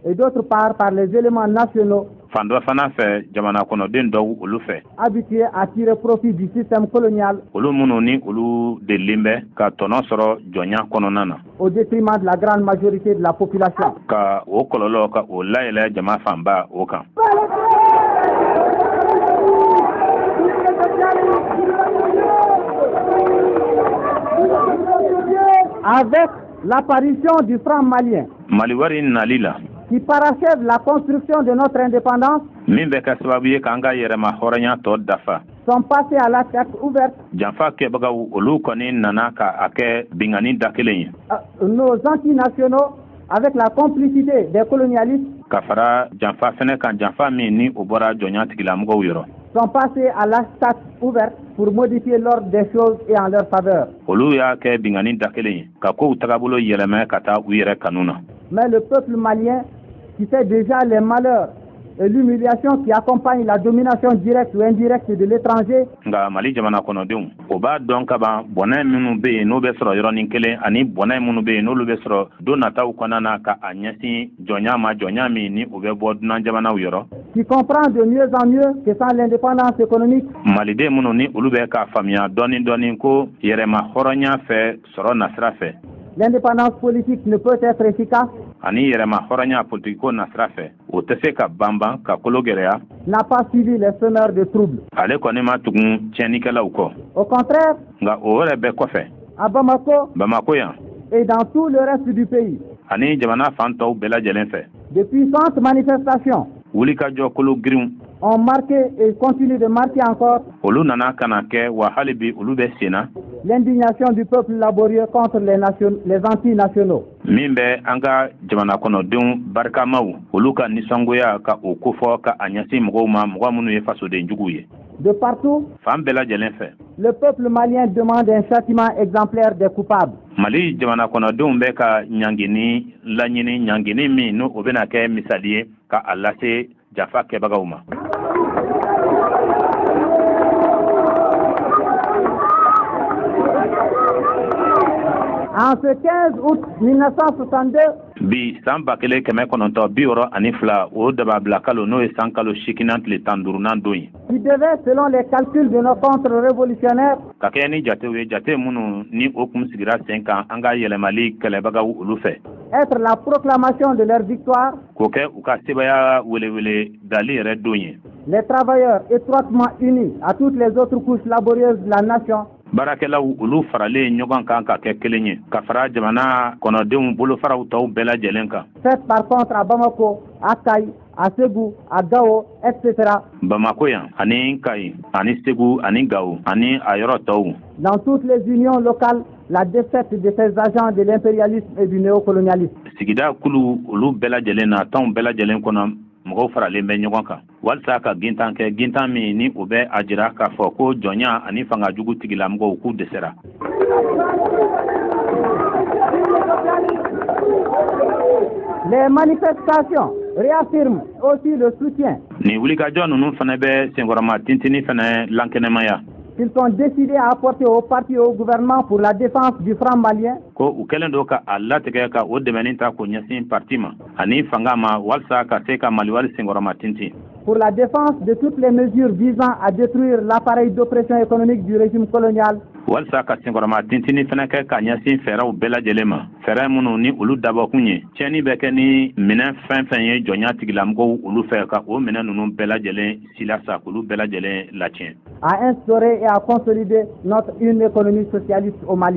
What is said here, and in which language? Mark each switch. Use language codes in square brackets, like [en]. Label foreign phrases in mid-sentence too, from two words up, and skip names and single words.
[fr] Et d'autre part par les éléments nationaux [bm] fan dɔ fana fɛ jamana kɔnɔden dɔw olu fɛ. [fr] habitués à tirer profit du système colonial. [bm] Olu minnu ni olu delilen bɛ ka tɔnɔ sɔrɔ jɔnya kɔnɔna na. [fr] Au détriment de la grande majorité de la population. [bm] Ka o kɔlɔlɔ ka o layɛlɛ jama fanba o kan. [fr] Avec l'apparition du franc malien, [bm] Maliwari nali la, [fr] qui parachève la construction de notre indépendance, [bm] min bɛ kɛ sababu ye k'an ka yɛrɛma hɔrɔnya tɔ dafa. [fr] sont passés à l'attaque ouverte. [bm] Janfa kɛbagaw olu kɔni nana ka a kɛ bingani da kelen ye. [fr] Nos antinationaux, avec la complicité des colonialistes, [bm] Ka fara janfa fɛnɛ kan janfa min ni o bɔra jɔnya tigilamɔgɔw yɔrɔ. [fr] sont passés à l'attaque ouverte pour modifier l'ordre des choses et en leur faveur. [bm] Olu y'a kɛ bingani da kelen ye ka kow tagabolo yɛlɛmɛ ka taa u yɛrɛ kanu na. [fr] Mais le peuple malien, qui sait déjà les malheurs et l'humiliation qui accompagne la domination directe ou indirecte de l'étranger, [bm] Nka Mali jamana kɔnɔdenw o b'a dɔn ka ban bɔnɛ minnu bɛ yen n'o bɛ sɔrɔ yɔrɔnin kelen ani bɔnɛ minnu bɛ yen n'olu bɛ sɔrɔ don nataw kɔnɔna na ka a ɲɛsin jɔnya ma jɔnya min ni o bɛ bɔ dunan jamanaw yɔrɔ. [fr] qui comprend de mieux en mieux que sans l'indépendance économique, [bm] Maliden minnu ni olu bɛ k'a faamuya dɔɔnin dɔɔnin ko yɛrɛma hɔrɔnya fɛ sɔrɔ nasira fɛ [fr] l'indépendance politique ne peut être efficace, [bm] ani yɛrɛma hɔrɔnya politikiko nasira fɛ o tɛ se ka banban ka kolo gɛlɛya. [fr] n'a pas suivi les semeurs de troubles. [bm] Ale kɔni ma tugun tiɲɛnikɛlaw kɔ [fr] Au contraire, [bm] nka o yɛrɛ bɛɛ kɔfɛ [fr] à Bamako [bm] Bamako yan [fr] et dans tout le reste du pays, [bm] ani jamana fan tɔw bɛɛ lajɛlen fɛ [fr] de puissantes manifestations [bm] wulikajɔ kolo girinw [fr] ont marqué et continuent de marquer encore [bm] olu nana ka na kɛ wa hali bi olu bɛ sen na [fr] l'indignation du peuple laborieux contre les antinationaux. [bm] min bɛ an ka jamana kɔnɔdenw barikamaw olu ka nisɔngoya ka o kofɔ ka a ɲɛsin mɔgɔw ma mɔgɔ minnu ye fasoden juguw ye. [fr] De partout, [bm] Fan bɛɛ lajɛlen fɛ [fr] le peuple malien demande un châtiment exemplaire des coupables. [bm] Mali jamana kɔnɔdenw bɛ ka ɲangini laɲini ɲangini min n'o o bɛna kɛ misali ye ka a lase jafa kɛbagaw ma. [fr] En ce 15 août 1962, [bm] Bi san 1962 o daba bila kalo n'o ye san kalo 8 tile 15 don ye. [fr] qui devait, selon les calculs de nos contre-révolutionnaires, [bm] Ka kɛ ni jatew ye jate minnu ni o kun sigira sen kan an ka yɛlɛmali kɛlɛbagaw olu fɛ. [fr] être la proclamation de leur victoire, [bm] K'o kɛ u ka sebaya welewele dali yɛrɛ don ye. [fr] les travailleurs étroitement unis à toutes les autres couches laborieuses de la nation, [bm] Baarakɛlaw olu faralen ɲɔgɔn kan ka kɛ kelen ye ka fara jamana kɔnɔdenw bolofaraw tɔw bɛɛ lajɛlen kan. [fr] faites par contre à Bamako, à Kay, à Ségou, à Gao, etc., [bm] Bamako yan ani Kayi ani Segu ani Gao ani a yɔrɔ tɔw. [fr] dans toutes les unions locales, la défaite de ces agents de l'impérialisme et du néocolonialisme. [bm] Sigida kulu olu bɛɛ lajɛlen na tɔnw bɛɛ lajɛlen kɔnɔ mɔgɔw faralen bɛ ɲɔgɔn kan walasa ka gintan kɛ gintan min ni o bɛ a jira k'a fɔ ko jɔnya ani fangajugu tigilamɔgɔw k'u dɛsɛra. [fr] Les manifestations réaffirment aussi le soutien [bm] Ni wulikajɔ ninnu fana bɛ senkɔrɔma tintini fana lankɛnɛmaya [fr] qu'ils sont décidés à apporter au parti et au gouvernement pour la défense du franc malien, [bm] ko u kɛlen don ka a latigɛ ka o dɛmɛni ta k'o ɲɛsin parti ma ani fanga ma walasa ka se ka maliwari senkɔrɔma tintin. [fr] pour la défense de toutes les mesures visant à détruire l'appareil d'oppression économique du régime colonial, [bm] Walasa ka senkɔrɔma tintini fana kɛ ka ɲɛsin fɛɛrɛw bɛɛ lajɛlen ma fɛɛrɛ minnu ni olu dabɔkun ye tiɲɛni bɛ kɛ ni minɛn fɛn fɛn ye jɔnya tigilamɔgɔw olu fɛ ka o minɛn ninnu bɛɛ lajɛlen silasa k'olu bɛɛ lajɛlen latiɲɛ. [fr] à instaurer et à consolider une économie socialiste au Mali.